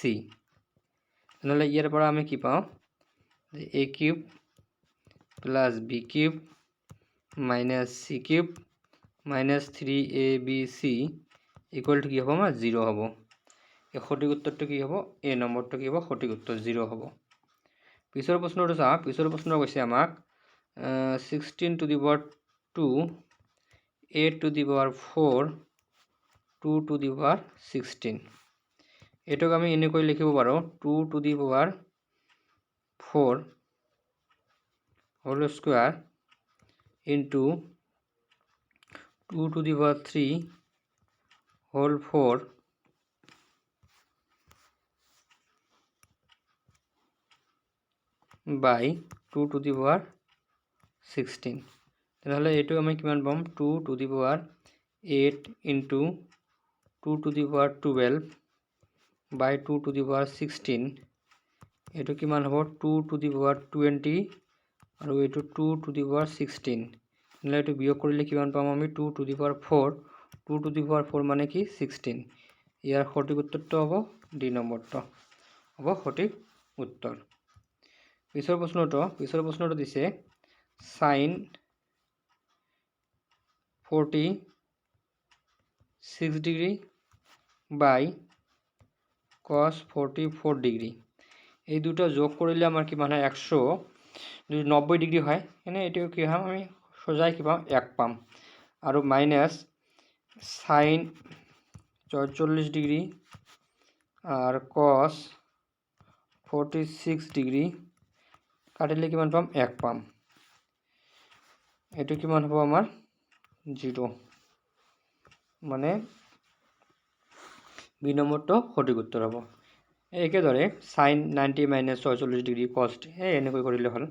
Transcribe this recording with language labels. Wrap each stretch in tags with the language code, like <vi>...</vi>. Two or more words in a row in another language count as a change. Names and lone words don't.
<as>তেনেহ'লে ইয়াৰ পৰা আমি কি পাওঁ যে</as> <en>a cube plus b cube minus c cube minus 3abc equal to</en> <as>কি হ'ব আমাৰ 0 হ'ব। এই সঠিক উত্তৰটো কি হ'ব, এই নম্বৰটো কি হ'ব সঠিক উত্তৰ 0 হ'ব। পিছৰ প্ৰশ্নটো চাওঁ, পিছৰ প্ৰশ্ন কৈছে আমাক</as> <en>16 to the power 2, 8 to the power 4, 2 to the power 16।</en> <as>এইটোক আমি এনেকৈ লিখিব পাৰোঁ</as> <en>2 to the power 4 whole square into 2 to the power 3 whole 4 by 2 to the power 16।</en> <as>তেনেহ'লে এইটো আমি কিমান পাম</as> <en>2 to the power 8 into 2 to the power 12 by 2 to the power 16,</en> <as>এইটো কিমান হ'ব</as> <en>2 to the power 20</en> <as>আৰু এইটো</as> <en>2 to the power 16।</en> <as>তেনেহ'লে এইটো বিয়োগ কৰিলে কিমান পাম আমি</as> <en>2 to the power 4,</en> <as>2 to the power 4 মানে কি 16। ইয়াৰ সঠিক উত্তৰটো হ'ব ডি নম্বৰটো হ'ব সঠিক উত্তৰ। পিছৰ প্ৰশ্নটো দিছে</as> <en>sine 46 degree by cos 44 degree,</en> <as>এই দুটো যোগ কৰিলে আমাৰ কিমান হয় 190 ডিগ্ৰী হয়, এনে এইটো কি হয় আমি সোজাই কি পাম 1 পাম, আৰু</as> <en>minus sine 44 degree</en> <as>আর cos 46 ডিগ্রি কাটিলে কিমান পাম 1 পাম, এটো কিমান হ'ব আমাৰ 0, মানে বি নম্বৰটো সঠিক উত্তৰ হ'ব। একেদৰে</as> <en>sine 90 - 46 degree</en> <as>কষ্ট এনেকৈ কৰিলে হ'ল।</as>